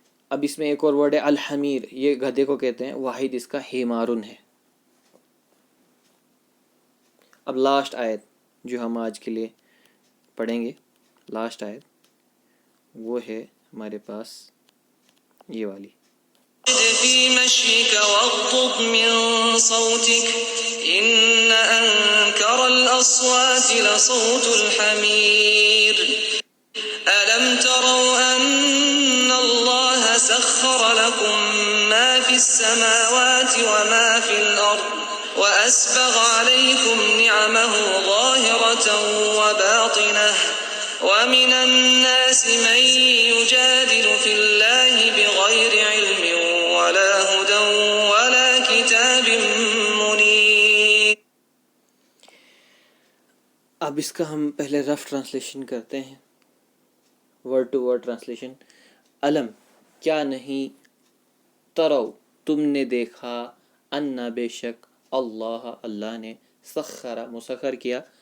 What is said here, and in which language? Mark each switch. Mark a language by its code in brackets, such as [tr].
[ur] اب اس میں ایک اور ورڈ ہے الحمیر، یہ گدھے کو کہتے ہیں، واحد اس کا حمارن ہے۔ اب لاسٹ آیت جو ہم آج کے لیے پڑھیں گے، لاسٹ آیت وہ ہے ہمارے پاس یہ والی۔ [ar] في مشيك واغضض من صوتك إن أنكر الأصوات لصوت الحمير ألم تروا أن الله سخر لكم ما في السماوات وما في الأرض وأسبغ عليكم نعمه ظاهرة وباطنة ومن الناس من يجادل في الله بغير علم ولا هدى ولا كتاب منير۔ [ur] اب اس کا ہم پہلے رف ٹرانسلیشن کرتے ہیں، ورڈ ٹو ورڈ ٹرانسلیشن۔ علم کیا نہیں، ترو تم نے دیکھا، انا بے شک، اللہ نے، سخر مسخر کیا،